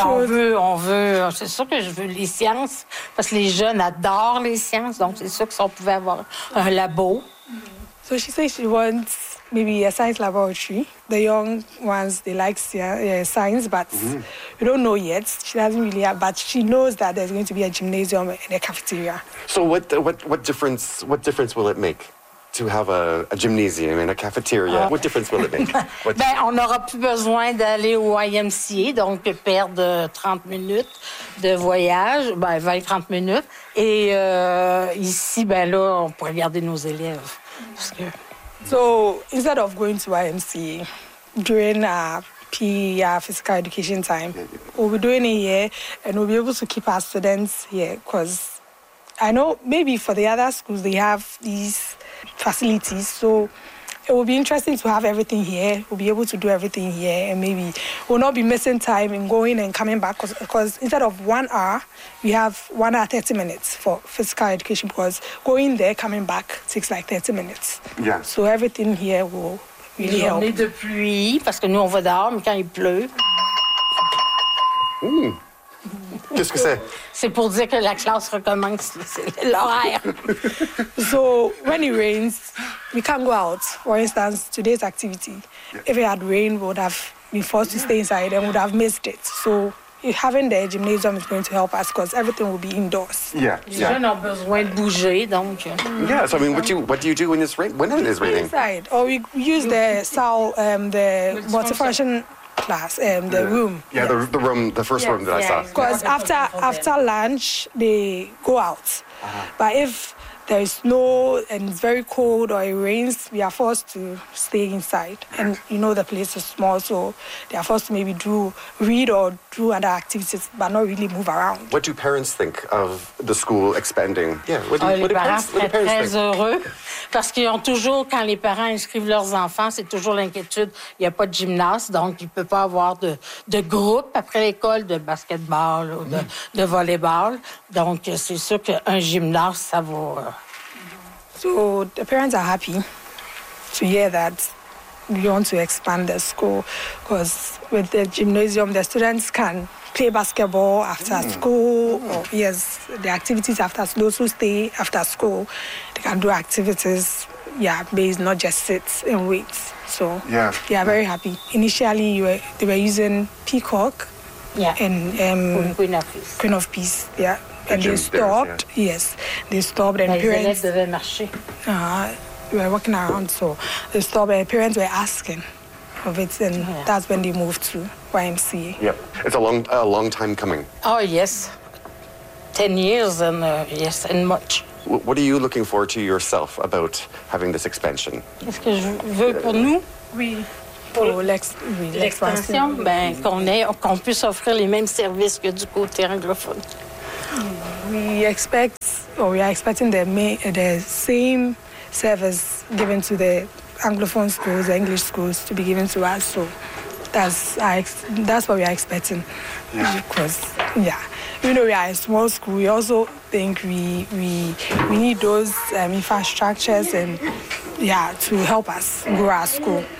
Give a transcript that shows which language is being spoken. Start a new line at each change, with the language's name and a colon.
French: On veut, c'est sûr que je veux les sciences, parce que les jeunes adorent les sciences, donc c'est sûr que si on pouvait avoir un labo.
English: So she says she wants maybe a science laboratory. The young ones, they like science, but we don't know yet. She doesn't really have, but she knows that there's going to be a gymnasium and a cafeteria. So what difference will it make to have a gymnasium and a cafeteria? What difference will it make?
French: Ben, on n'aura plus besoin d'aller au YMCA, donc perdre 30 minutes de voyage, ben 20-30 minutes. Et ici, ben là, on pourrait garder nos élèves. Parce que...
English: So instead of going to YMCA during our PE, our physical education time, we'll be doing it here and we'll be able to keep our students here because I know maybe for the other schools they have these facilities. So it will be interesting to have everything here. We'll be able to do everything here and maybe we'll not be missing time in going and coming back because instead of 1 hour, we have 1 hour 30 minutes for physical education because going there, coming back takes like 30 minutes. Yeah. So everything here will really help.
French: Journée de pluie, parce que nous on va dehors, mais quand il pleut. Ooh. Qu'est-ce que c'est? C'est pour dire que la classe recommence l'horaire.
English: So when it rains, we can't go out. For instance, today's activity. Yeah. If it had rained, we would have been forced to stay inside and would have missed it. So having the gymnasium is going to help us because everything will be indoors. Yeah.
French: Les gens ont besoin de bouger, donc.
English: Yeah. So I mean, what do you do when it's raining? When it is raining? Inside. Or we use the sal, the multifunction class, the room. Yeah, yes. the first room that I saw. Because after lunch they go out, but if there is snow and it's very cold or it rains, we are forced to stay inside. And you know the place is small, so they are forced to maybe read or do other activities, but not really move around. What do parents think of the school expanding? Yeah, what do parents think?
French: Très heureux, parce qu'ils ont toujours, quand les parents inscrivent leurs enfants, c'est toujours l'inquiétude. Il y a pas de gymnase, donc il peut pas avoir de groupe après l'école de basketball ou de volleyball. Donc c'est sûr qu'un gymnase, ça va.
English: So the parents are happy to hear that we want to expand the school because with the gymnasium, the students can play basketball after school. Or, yes, the activities after school, those who stay after school, they can do activities, based, not just sit and wait. So they are very happy. Initially, they were using Peacock and Queen of Peace. Yeah. And they stopped, and parents...
French: Les élèves devaient marcher.
English: We were walking around, so they stopped, and parents were asking of it, and that's when they moved to YMCA. Yep. It's a long time coming. Oh, yes. 10 years, and yes, and much. What are you looking forward to yourself about having this expansion?
French: Est-ce que je veux pour nous? Oui. L'expansion, qu'on puisse offrir les mêmes services que du côté anglophone.
English: We expect, or we are expecting the same service given to the Anglophone schools, the English schools, to be given to us. So that's what we are expecting. Because, you know, we are a small school. We also think we need those infrastructures and, to help us grow our school.